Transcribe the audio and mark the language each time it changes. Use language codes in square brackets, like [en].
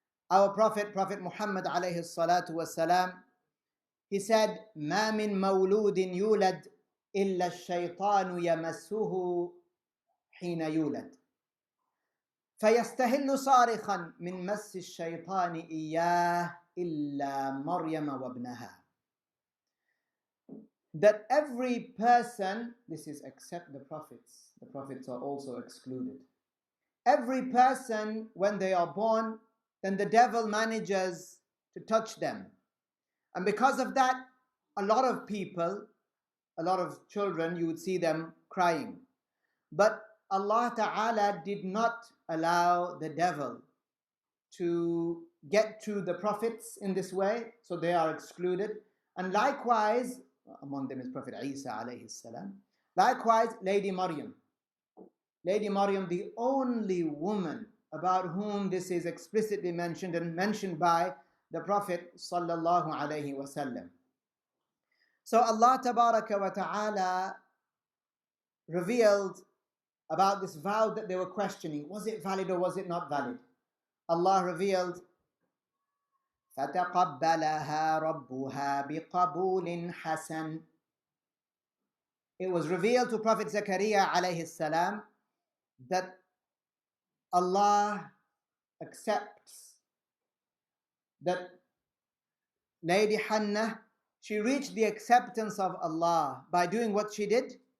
[en] Our Prophet Muhammad alayhi salatu wasalam, he said, [ar] مَا مِن مَوْلُودٍ يُولَدْ إِلَّا الشَّيْطَانُ يَمَسُّهُ حِينَ يُولَدْ فَيَسْتَهِلُّ صَارِخًا مِنْ مَسِّ الشَّيْطَانِ إِيَّاهُ إِلَّا مَرْيَمَ وَابْنَهَا. [en] That every person, this is except the prophets are also excluded. Every person, when they are born, then the devil manages to touch them. And because of that, a lot of people, a lot of children, you would see them crying. But Allah Ta'ala did not allow the devil to get to the prophets in this way, so they are excluded. And likewise, among them is Prophet Isa alayhi salam. Likewise, Lady Maryam, the only woman about whom this is explicitly mentioned and mentioned by the Prophet sallallahu alayhi wasallam. So Allah tabaraka wa ta'ala revealed about this vow that they were questioning. Was it valid or was it not valid? Allah revealed, [ar] فَتَقَبَّلَهَا رَبُّهَا بِقَبُولٍ حَسَنٍ. [en] It was revealed to Prophet Zakaria alayhi salam that Allah accepts that Lady Hannah, she reached the acceptance of Allah by doing what she did.